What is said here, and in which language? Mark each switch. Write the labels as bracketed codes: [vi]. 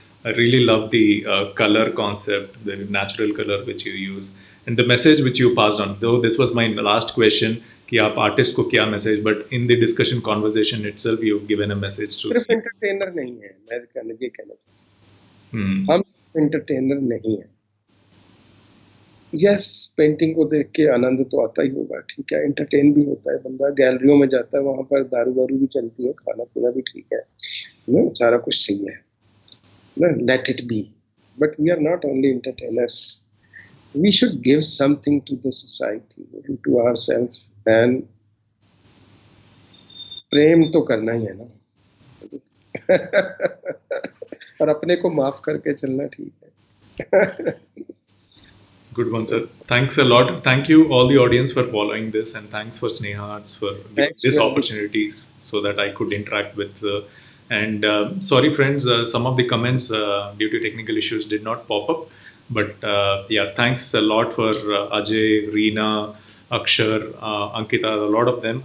[en] I really love the color concept, the natural color which you use, and the message which you passed on. Though this was my last question, [hi] कि आप artist को क्या message, [en] But in the discussion conversation itself you have given a message too. [hi] सिर्फ entertainer नहीं है, मैं ये कहना चाहता हूँ, हम एंटरटेनर नहीं है। यस, पेंटिंग को देख के आनंद तो आता ही होगा, ठीक है, एंटरटेन भी होता है बंदा, गैलरियों में जाता है, वहां पर दारू वारू भी चलती है, खाना पीना भी ठीक है ना, सारा कुछ सही है ना, [en] Let it be. But we are not only entertainers, we should give something to the society, to ourselves, [hi] and प्रेम तो करना ही है ना। और अपने को माफ करके चलना ठीक है। [en] Good one, sir. Thanks a lot. Thank you all the audience for following this, and thanks for Sneha Arts for giving this opportunities so that I could interact with. And sorry, friends, some of the comments due to technical issues did not pop up. But yeah, thanks a lot for Ajay, Reena, Akshar, Ankita, a lot of them.